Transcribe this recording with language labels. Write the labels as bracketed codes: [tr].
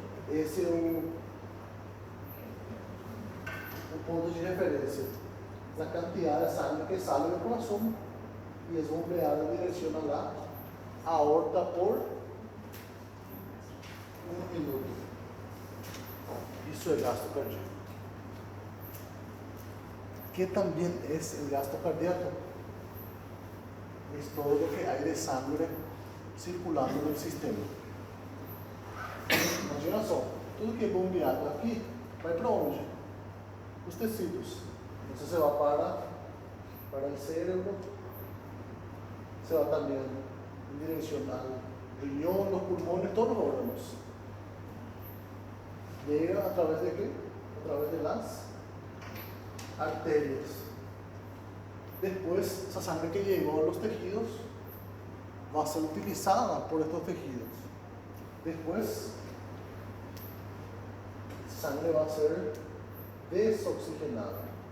[pt] Esse é o ponto de referencia. [es] La cantidad de sangre que sale del corazón y es bombeada en dirección a la aorta por un minuto. [pt] Isso é gasto cardíaco. [es] ¿Qué también es el gasto cardíaco? Es todo lo que hay de sangre circulando en el sistema. [pt] Imagina só, tudo que é bombeado aqui vai para onde? Os tecidos. Então você vai para o cérebro, você vai também em direção ao [es] riñón, los pulmones, todos los órganos. Llega a través de qué? A través de las arterias. Después, esa sangre que llegó a los tejidos va a ser utilizada por estos tejidos. Después, esa sangre va a ser desoxigenada.